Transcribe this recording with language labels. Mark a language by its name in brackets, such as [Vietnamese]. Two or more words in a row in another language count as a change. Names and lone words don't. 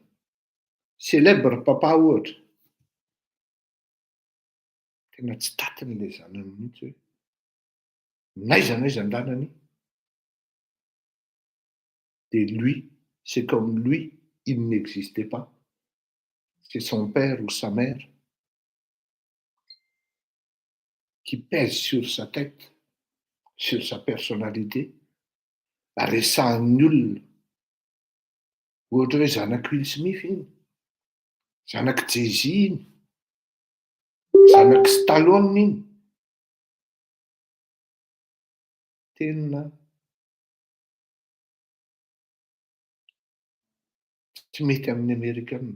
[Malagasy] Célèbre papa ohatra, tena tsy tatiny le zanany mihitsy hoe n'aiza n'andanany. [French] Et lui, c'est comme lui, il n'existait pas. C'est son père ou sa mère qui pèse sur sa tête, sur sa personnalité, [Malagasy] resahan'ny olona. Ohatra hoe zanak' Will Smith iny, zanak' Jay-Z iny, zanak' Stallone iny. Tena tsy mety amin'ny Amerikanina.